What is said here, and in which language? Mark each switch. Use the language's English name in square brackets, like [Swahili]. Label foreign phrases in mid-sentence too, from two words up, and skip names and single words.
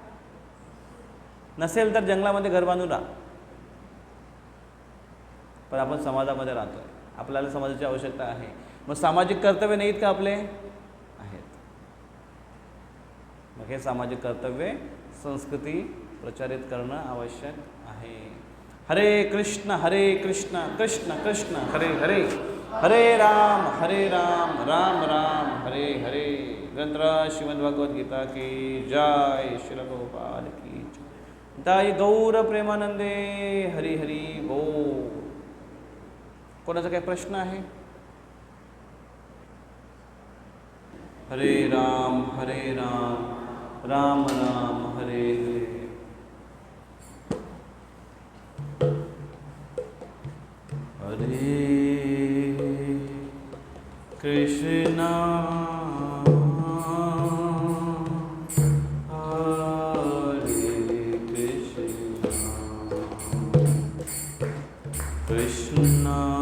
[Marathi] नसेल तर जंगलामध्ये घर बांधून राहा, पण आपण समाजामध्ये राहतोय, आपल्याला समाजाची आवश्यकता आहे. मग सामाजिक कर्तव्य नाहीत का आपले? आहेत. मग हे सामाजिक कर्तव्य संस्कृती प्रचारित करणं आवश्यक आहे. [Sanskrit] हरे कृष्ण कृष्ण कृष्ण हरे हरे, हरे राम राम राम हरे हरे. [Hindi] ग्रंथराज श्रीमद्भगवद्गीता की जय. श्रील गोपाल की जय. [Bangla] ताई गौर प्रेमानंदे हरी हरी बोल. [Marathi] कोणाचा काही प्रश्न आहे? [Sanskrit] हरे राम राम राम हरे हरे. हरे कृष्णा कृष्णा